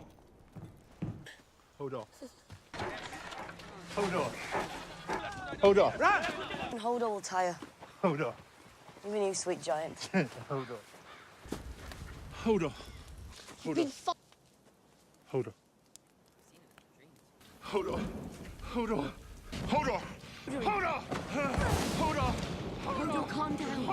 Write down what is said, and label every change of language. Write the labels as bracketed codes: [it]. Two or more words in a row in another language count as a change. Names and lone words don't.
[en] Hodor. Hodor. Hodor. Run! Hodor will tire. Hodor. Even you, sweet giant. Hodor. Hodor. Hodor. Hodor. Hodor. Hodor. Hodor. Hodor. Hodor. Hodor, calm down.